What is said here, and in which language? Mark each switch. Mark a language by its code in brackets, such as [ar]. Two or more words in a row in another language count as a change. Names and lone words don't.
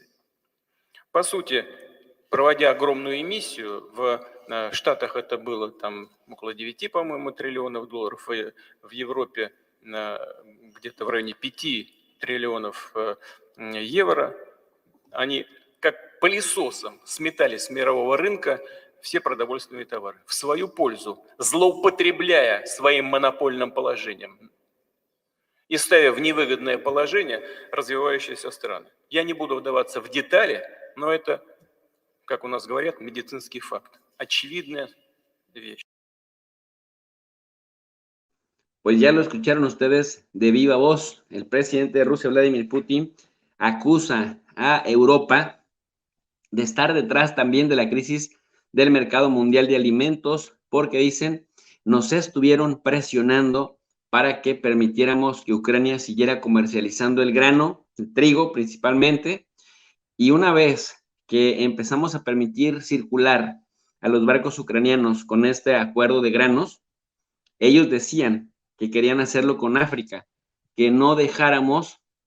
[ru] По сути, проводя огромную эмиссию, в Штатах это было там около 9, по-моему, триллионов долларов, и в Европе где-то в районе 5 триллионов евро, они как пылесосом сметали с мирового рынка все продовольственные товары в свою пользу, злоупотребляя своим монопольным положением и ставя в невыгодное положение развивающиеся страны. Я не буду вдаваться в детали, но это, как у нас говорят, медицинский факт. Очевидная вещь. [es] Pues ya lo escucharon ustedes de viva voz. El presidente de Rusia, Vladimir Putin, acusa a Europa de estar detrás también de la crisis del mercado mundial de alimentos, porque dicen, nos estuvieron presionando para que permitiéramos que Ucrania siguiera comercializando el grano, el trigo principalmente, y una vez que empezamos a permitir circular a los barcos ucranianos con este acuerdo de granos, ellos decían que querían hacerlo con África, que no dejáramos